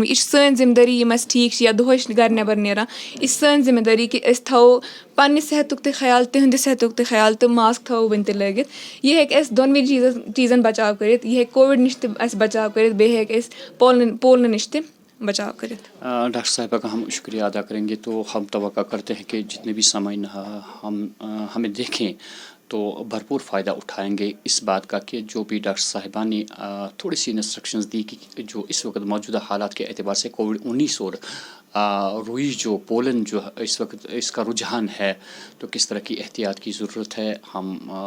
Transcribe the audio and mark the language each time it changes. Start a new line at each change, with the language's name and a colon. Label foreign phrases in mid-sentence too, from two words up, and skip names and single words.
Kashmiri: یہِ چھِ سٲنۍ ذِمہٕ دٲری یِم اَسہِ ٹھیٖک چھِ یا دۄہے چھِ گرِ نٮ۪بر نیران یہِ چھِ سٲنۍ ذِمہٕ دٲری کہِ أسۍ تھاوو پننہِ صحتُک تہِ خیال تِہنٛدِ صحتُک تہِ خیال تہٕ ماسک تھاوو وُنہِ تہِ لٲگِتھ. یہِ ہیٚکہِ اَسہِ دۄنوٕنی چیٖزن بچاو کٔرِتھ. یہِ ہیٚکہِ کووِڈ نِش تہِ اَسہِ بچاو کٔرِتھ بیٚیہِ ہیٚکہِ اَسہِ پولنہٕ نِش تہِ بچاو کٔرِتھ.
Urdu: ڈاکٹر صاحبہ کا ہم شکریہ ادا کریں گے. تو ہم توقع کرتے ہیں کہ جتنے بھی سامعین ہمیں دیکھیں تو بھرپور فائدہ اٹھائیں گے اس بات کا کہ جو بھی ڈاکٹر صاحبہ نے تھوڑی سی انسٹرکشنز دی کہ جو اس وقت موجودہ حالات کے اعتبار سے کووڈ-19 اور روئی جو پولن جو اس وقت اس کا رجحان ہے تو کس طرح کی احتیاط کی ضرورت ہے.